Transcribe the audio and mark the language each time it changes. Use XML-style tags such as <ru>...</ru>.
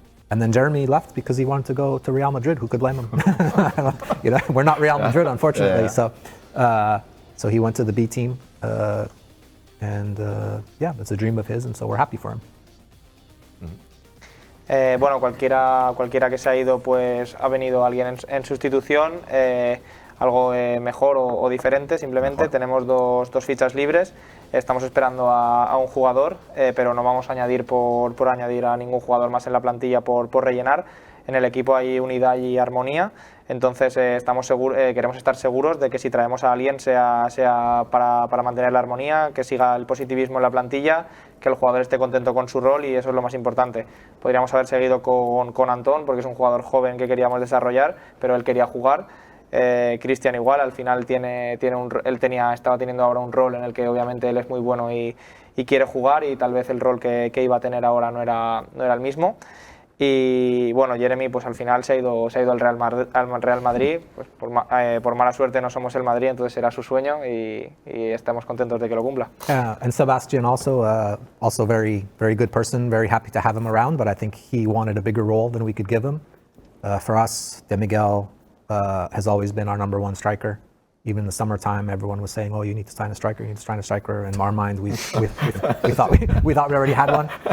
<en>And then Jeremy left because he wanted to go to Real Madrid. Who could blame him? We're not Real Madrid, unfortunately. Yeah. So he went to the B team, and it's a dream of his, and so we're happy for him.</en> <es>Bueno, cualquiera que se ha ido, pues ha venido alguien en sustitución, algo mejor o diferente. Simplemente tenemos dos fichas libres. Estamos esperando a un jugador, pero no vamos a añadir por añadir a ningún jugador más en la plantilla por rellenar. En el equipo hay unidad y armonía, entonces queremos estar seguros de que si traemos a alguien sea para mantener la armonía, que siga el positivismo en la plantilla, que el jugador esté contento con su rol, y eso es lo más importante. Podríamos haber seguido con Antón, porque es un jugador joven que queríamos desarrollar, pero él quería jugar. Christian igual, al final estaba teniendo ahora un rol en el que obviamente él es muy bueno y quiere jugar, y tal vez el rol que iba a tener ahora no era el mismo. Y bueno, Jeremy pues al final se ha ido al Real Madrid, pues por mala suerte no somos el Madrid, entonces era su sueño y estamos contentos de que lo cumpla.</es> <en>And Sebastian also very, very good person, very happy to have him around, but I think he wanted a bigger role than we could give him. For us, De Miguel has always been our number 1 striker. Even in the summertime, everyone was saying, "Oh, you need to sign a striker. You need to sign a striker." In our minds, we thought we already had one.</en>